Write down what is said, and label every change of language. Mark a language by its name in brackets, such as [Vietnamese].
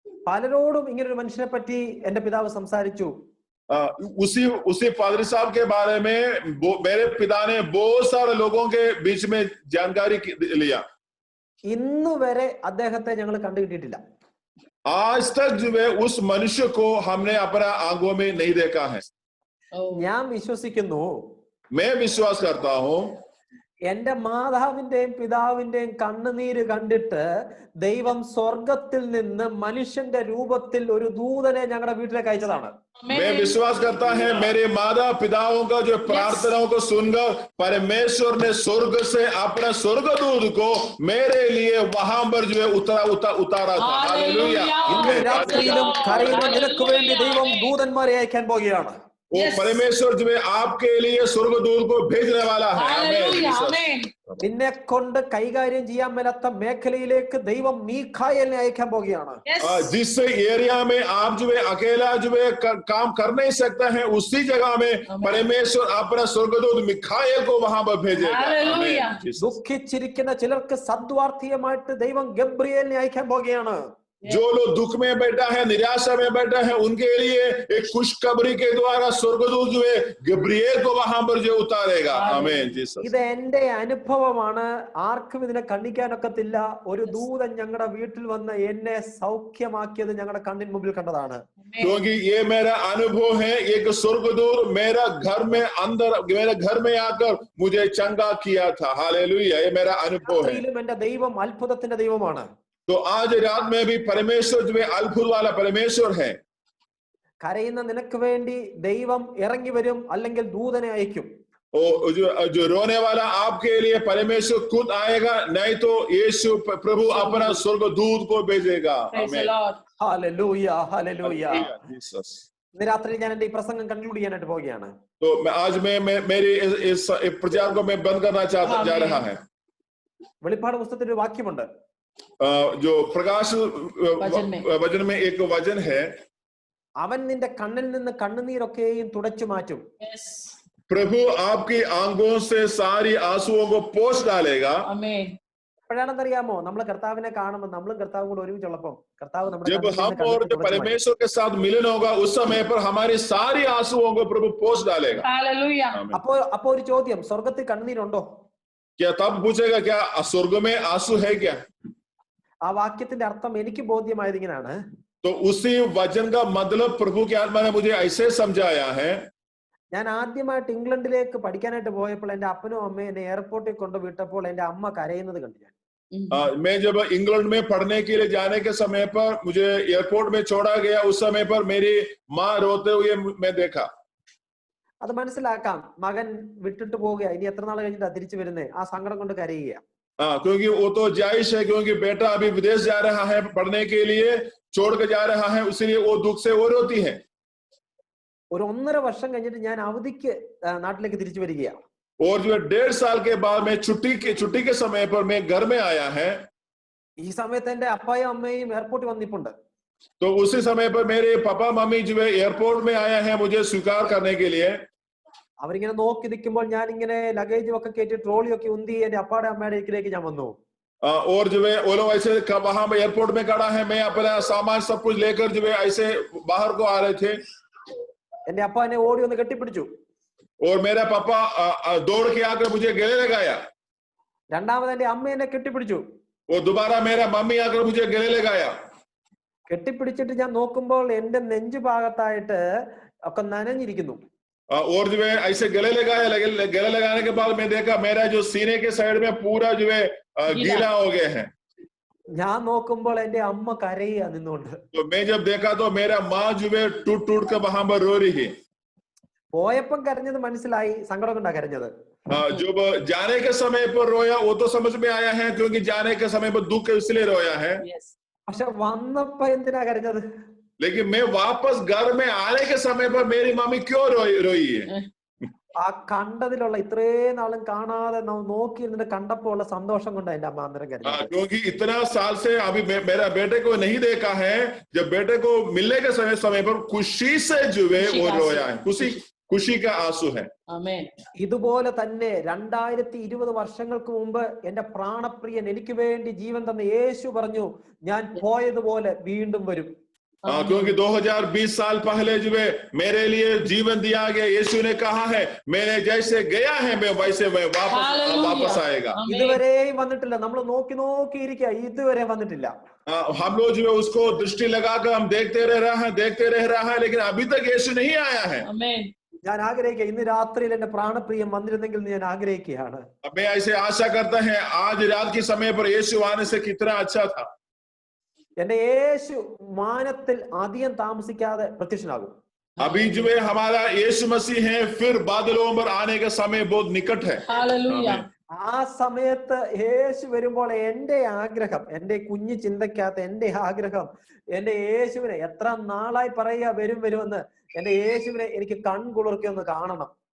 [Malayalam] പലരോടും ഇങ്ങനൊരു മനുഷ്യനെ പറ്റി എന്റെ പിതാവ് സംസാരിച്ചു. [Hindi] उसी पादरी साहब के बारे में मेरे पिता ने बहुत सारे लोगों के बीच में जानकारी लिया. [Malayalam] ഇന്നു വരെ അദ്ദേഹത്തെ ഞങ്ങൾ കണ്ടുകിട്ടിയിട്ടില്ല. [Hindi] आज तक जो है उस मनुष्य को हमने अपना आंखों में नहीं देखा है. [Malayalam] ഞാൻ വിശ്വസിക്കുന്നു, [Hindi] मैं विश्वास करता हूं, [Malayalam] എന്റെ മാതാവിന്റെയും പിതാവിന്റെയും കണ്ണുനീര് കണ്ടിട്ട് ദൈവം സ്വർഗത്തിൽ നിന്ന് മനുഷ്യന്റെ രൂപത്തിൽ ഒരു ദൂതനെ ഞങ്ങളുടെ വീട്ടിലേക്ക് അയച്ചതാണ്. [Hindi] मैं विश्वास करता है मेरे माता पिताओं का जो प्रार्थनाओं को सुनकर परमेश्वर ने स्वर्ग से अपना स्वर्गदूत को मेरे लिए वहां पर जो है उतारा था. हालेलुया. [Malayalam] ഇന്ന് രാത്രിയിലും കരയുന്ന നിനക്ക് വേണ്ടി ദൈവം ദൂതന്മാരെ അയക്കാൻ പോകുകയാണ്. [Hindi] वो परमेश्वर जो है आपके लिए स्वर्गदूत को भेजने वाला है. [Malayalam] നിന്നെ കൊണ്ട് കൈകാര്യം ചെയ്യാൻ മേലാത്ത മേഖലയിലേക്ക് ദൈവം മീഖായേലിനെ അയക്കാൻ പോകുകയാണ്. [Hindi] जिस एरिया में आप जो है अकेला जो है काम कर नहीं सकता है, उसी जगह में परमेश्वर अपना स्वर्गदूत मिखाएल को वहां पर भेजेगा. [Malayalam] ദുഃഖിച്ചിരിക്കുന്ന ചിലർക്ക് സദ്വാർത്ഥിയമായിട്ട് ദൈവം ഗബ്രിയേലിനെ അയക്കാൻ പോകുകയാണ്. [Hindi] जो लोग दुख में बैठा है, निराशा में बैठा है, उनके लिए एक खुशखबरी के द्वारा स्वर्गदूत जो है गब्रिएल को वहां पर जो उतारेगा. आमीन. [Malayalam] ഇത് എന്റെ അനുഭവമാണ്, ആർക്കും ഇതിനെ കണ്ണിക്കാനൊക്കത്തില്ല. ഒരു ദൂതൻ ഞങ്ങളുടെ വീട്ടിൽ വന്ന് എന്നെ സൗഖ്യമാക്കിയത് ഞങ്ങളുടെ കണ്ണിന് മുമ്പിൽ കണ്ടതാണ്. [Hindi] क्योंकि ये मेरा अनुभव है, एक स्वर्गदूत मेरा घर में अंदर मेरे घर में आकर मुझे चंगा किया था. हालेलुया. ये मेरा अनुभव है. [Malayalam] എന്റെ ദൈവം അത്ഭുതത്തിന്റെ ദൈവമാണ്. [Hindi] तो आज रात में भी परमेश्वर जो है अद्भुत वाला परमेश्वर है. [Malayalam] കരയുന്ന നിനക്ക് വേണ്ടി ദൈവം ഇറങ്ങി വരും, അല്ലെങ്കിൽ ദൂതനെ അയക്കും. [Hindi] जो रोने वाला आपके लिए परमेश्वर खुद आएगा, नहीं तो यीशु प्रभु अपना स्वर्गदूत को भेजेगा. [Malayalam] Hallelujah, hallelujah. ഇന്ന് രാത്രി ഞാൻ എന്റെ ഈ പ്രസംഗം കൺക്ലൂഡ് ചെയ്യാനായിട്ട് പോവുകയാണ്. [Hindi] तो आज मैं मेरी इस प्रचार को मैं बंद करना जा रहा है. [Malayalam] വെളിപ്പാട് പുസ്തകത്തിൽ ഒരു വാക്യമുണ്ട്, [Hindi] जो प्रकाश वचन में एक वचन है, [Malayalam] അവൻ നിന്റെ കണ്ണിൽ നിന്ന് കണ്ണുനീരൊക്കെയും തുടച്ചു മാറ്റും. [Hindi] प्रभु आपकी आंखों से सारी आंसुओं को पोंछ डालेगा. [Malayalam] എപ്പോഴാണെന്നറിയാമോ നമ്മൾ കർത്താവിനെ കാണുമ്പോൾ, നമ്മളും കർത്താവും കൂടെ ഒരുമിച്ചുള്ളപ്പോൾ കർത്താവ് [Hindi] जब हम और परमेश्वर के साथ मिलन होगा, उस समय पर हमारी सारी आंसुओं को प्रभु पोंछ डालेगा. [Malayalam] അപ്പോ ഒരു ചോദ്യം, സ്വർഗത്തിൽ കണ്ണുനീരുണ്ടോ? [Hindi] क्या तब पूछेगा क्या स्वर्ग में आंसू है क्या? [Malayalam] ആ വാക്യത്തിന്റെ അർത്ഥം എനിക്ക് ബോധ്യമായത് ഇങ്ങനെയാണ്. [Hindi] तो उसी वचन का मतलब प्रभु के आत्मा ने मुझे ऐसे समझाया है. [Malayalam] ഞാൻ ആദ്യമായിട്ട് ഇംഗ്ലണ്ടിലേക്ക് പഠിക്കാനായിട്ട് പോയപ്പോൾ എന്റെ അപ്പനും അമ്മയും എന്നെ എയർപോർട്ടിൽ കൊണ്ടുവിട്ടപ്പോൾ എന്റെ അമ്മ കരയുന്നത് കണ്ടു ഞാൻ. [Hindi] मैं जब इंग्लैंड में पढ़ने के लिए जाने के समय पर मुझे एयरपोर्ट में छोड़ा गया, उस समय पर मेरी माँ रोते हुए मैं देखा. [Malayalam] അത് മനസ്സിലാക്കാം, മകൻ വിട്ടിട്ട് പോവുക, ഇനി എത്ര നാൾ കഴിഞ്ഞിട്ടാ തിരിച്ചു വരുന്നേ, ആ സങ്കടം കൊണ്ട് കരയുക. [Hindi] क्योंकि वो तो जायज है, क्योंकि बेटा अभी विदेश जा रहा है पढ़ने के लिए, छोड़ के जा रहा है, इसलिए वो दुख से वो रोती है. [Malayalam] ഒരു 1.5 വർഷം കഴിഞ്ഞിട്ട് ഞാൻ അവധിക്ക് നാട്ടിലേക്ക് തിരിച്ചു വരികയാണ്. [Hindi] और जो 1.5 साल के बाद मैं छुट्टी के समय पर मैं घर में आया है. [Malayalam] ഈ സമയത്ത് എന്റെ അപ്പായും അമ്മയും എയർപോർട്ടിൽ വന്നിപ്പുണ്ട്. [Hindi] तो उसी समय पर मेरे पापा मम्मी जो है एयरपोर्ट में आया है मुझे स्वीकार करने के लिए. [Malayalam] അവരിങ്ങനെ നോക്കി നിൽക്കുമ്പോൾ ഞാൻ ഇങ്ങനെ ലഗേജും ഒക്കെ കയറ്റി ട്രോളിയൊക്കെ ഉന്തി എന്റെ അപ്പാടെ അമ്മയുടെ അടുക്കിലേക്ക് ഞാൻ വന്നു. [Hindi] और जो है वो लोग ऐसे वहां पे एयरपोर्ट में खड़ा है, मैं अपना सामान सब कुछ लेकर जो है ऐसे बाहर को आ रहे थे. [Malayalam] എന്റെ അപ്പ എന്നെ ഓടി ഒന്ന് കെട്ടിപ്പിടിച്ചു. [Hindi] और मेरा पापा दौड़ के आकर मुझे गले लगाया. [Malayalam] രണ്ടാമത് എന്റെ അമ്മ എന്നെ കെട്ടിപ്പിടിച്ചു. [Hindi] वो दोबारा मेरा मम्मी आकर मुझे गले लगाया. [Malayalam] കെട്ടിപ്പിടിച്ചിട്ട് ഞാൻ നോക്കുമ്പോൾ എന്റെ നെഞ്ചു ഭാഗത്തായിട്ട് ഒക്കെ നനഞ്ഞിരിക്കുന്നു. [Hindi] और जो है ऐसे गले लगाने के बाद मैं देखा मेरा जो सीने के साइड में पूरा जो है गीला हो गए हैं. [Malayalam] ഞാൻ നോക്കുമ്പോൾ എന്റെ അമ്മ കരയുക നിന്നുകൊണ്ട്. [Hindi] तो मैं जब देखा तो मेरा माँ जो है टूट कर वहां पर रो रही है. [Malayalam] പോയപ്പം കരഞ്ഞത് മനസ്സിലായി, സങ്കടം കൊണ്ടാ കരഞ്ഞത്. [Hindi] जब जाने के समय पर रोया वो तो समझ में आया है, क्योंकि जाने के समय पर दुख इसलिए रोया है. [Malayalam] പക്ഷെ വന്നപ്പോ എന്തിനാ കരഞ്ഞത്? [Hindi] लेकिन मैं वापस घर में आने के समय पर मेरी मम्मी क्यों रोई है? [Malayalam] ആ കണ്ടതിലുള്ള ഇത്രയും നാളും കാണാതെ നോക്കി ഇരുന്നിട്ട് കണ്ടപ്പോ ഉള്ള സന്തോഷം കൊണ്ട് എന്റെ അമ്മ അന്നേരം കരുതി. [Hindi] क्योंकि इतना साल से अभी मेरा बेटे को नहीं देखा है, जब बेटे को मिलने के समय पर खुशी से जो है वो रोया है, खुशी का आंसू है. [Malayalam] ഇതുപോലെ തന്നെ 2020 വർഷങ്ങൾക്ക് മുമ്പ് എന്റെ പ്രാണപ്രിയൻ എനിക്ക് വേണ്ടി ജീവൻ തന്ന യേശു പറഞ്ഞു, ഞാൻ പോയതുപോലെ വീണ്ടും വരും. [Hindi] क्योंकि 2020 साल पहले जो है मेरे लिए जीवन दिया गया, यीशु ने कहा है मैंने जैसे गया है मैं वैसे मैं वापस आएगा. [Malayalam] ഇതുവരെയും വന്നിട്ടില്ല. നമ്മൾ നോക്കി നോക്കിയിരിക്കുക, ഇതുവരെ വന്നിട്ടില്ല. [Hindi] हम लोग जो है उसको दृष्टि लगाकर हम देखते रह रहा है, लेकिन अभी तक यीशु नहीं आया है. [Malayalam] ഞാൻ ആഗ്രഹിക്കുക ഇന്ന് രാത്രിയിൽ എന്റെ പ്രാണപ്രിയം വന്നിരുന്നെങ്കിൽ ഞാൻ ആഗ്രഹിക്കുകയാണ്. [Hindi] मैं ऐसे आशा करता है आज रात के समय पर यीशु आने से कितना अच्छा था. [Malayalam] എന്റെ യേശു മാനത്തിൽ അധികം താമസിക്കാതെ പ്രത്യക്ഷനാകും. [Hindi] अभी जो है हमारा यीशु मसीह है, फिर बादलों पर आने का समय बहुत निकट है. [Malayalam] ആ സമയത്ത് യേശു വരുമ്പോൾ എന്റെ ആഗ്രഹം, എന്റെ കുഞ്ഞു ചിന്തക്കകത്ത് എന്റെ ആഗ്രഹം, എന്റെ യേശുവിനെ എത്ര നാളായി പറയുക വരുമെന്ന്, എന്റെ യേശുവിനെ എനിക്ക് കൺകുളിർക്കി ഒന്ന് കാണണം.